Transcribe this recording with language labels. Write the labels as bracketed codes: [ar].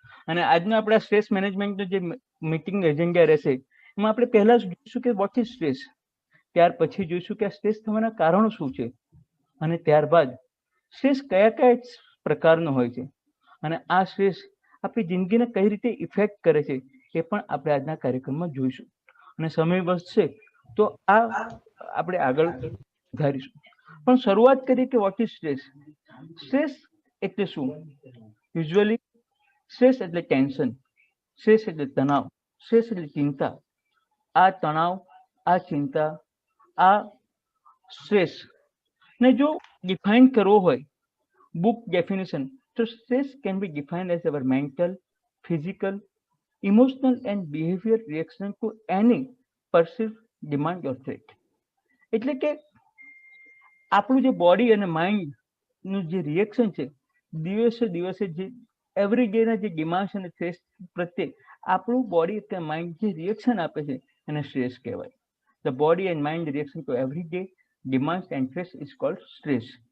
[gu] અને આજનો આપણા સ્ટ્રેસ મેનેજમેન્ટનો જે મીટિંગ એજન્ડા રહેશે એમાં આપણે પહેલા જોઈશું કે [en] what is stress, [gu] ત્યાર પછી જોઈશું કે આ સ્ટ્રેસ થવાના કારણો શું છે, અને ત્યારબાદ સ્ટ્રેસ કયા કયા પ્રકારનો હોય છે, અને આ સ્ટ્રેસ આપણી જિંદગીને કઈ રીતે ઇફેક્ટ કરે છે એ પણ આપણે આજના કાર્યક્રમમાં જોઈશું. અને સમય બચશે તો આ આપણે આગળ વધારીશું. પણ શરૂઆત કરીએ કે [en] What is stress. [gu] સ્ટ્રેસ એટલે શું? યુઝ્યુઅલી સ્ટ્રેસ એટલે ટેન્શન, સ્ટ્રેસ એટલે તણાવ, સ્ટ્રેસ એટલે ચિંતા. આ તણાવ, આ ચિંતા, આ સ્ટ્રેસ ને જો ડિફાઇન કરવો હોય [en] book definition, so stress can be defined as our mental, physical, emotional and behavior reaction to any perceived demand or threat. [gu] એટલે કે આપણું જે બોડી અને માઇન્ડ નું જે રિએક્શન છે, દિવસે દિવસે જે એવરી ડે ના જે ડિમાન્ડ્સ અને થ્રેટ પ્રત્યે આપણું બોડી કે માઇન્ડ જે રિએક્શન આપે છે એને સ્ટ્રેસ કહેવાય. [en] The body and mind reaction to every day demands and threat is called stress.